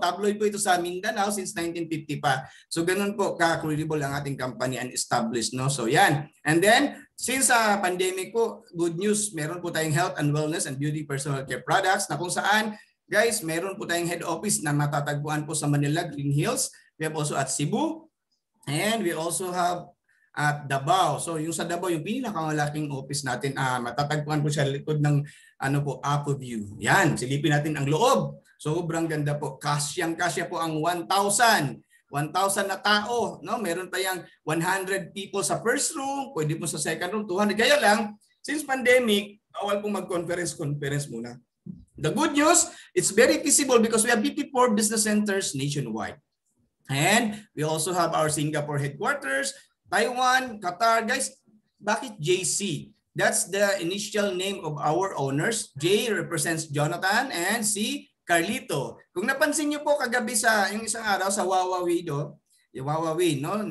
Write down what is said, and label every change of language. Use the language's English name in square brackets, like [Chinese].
[Filipino] Tabloid po ito sa Mindanao since 1950 pa. So ganun po ka-credible ang ating company and established, no? So yan. And then, since pandemic po, good news, meron po tayong [English] health and wellness and beauty personal care products [Filipino] na kung saan guys, meron po tayong head office na matatagpuan po sa Manila, Green Hills. [English] We have also at Cebu. And we also have at Davao. [Filipino] So yung sa Davao, yung pinakamalaking office natin, matatagpuan po sa likod ng Apo View. Yan, silipin natin ang loob. Sobrang ganda po. Kasyang-kasya po ang 1,000 na tao. No? Meron tayong 100 people sa first room, pwede po sa second room, 200. Kaya lang, since pandemic, bawal pong mag-conference muna. [English] The good news, it's very feasible because we have 54 business centers nationwide. And we also have our Singapore headquarters, Taiwan, Qatar. Guys, bakit JC? That's the initial name of our owners. J represents Jonathan and C, Carlito. [Filipino] Kung napansin niyo po kagabi sa yung isang araw sa Wawawi yung Wawawi, no?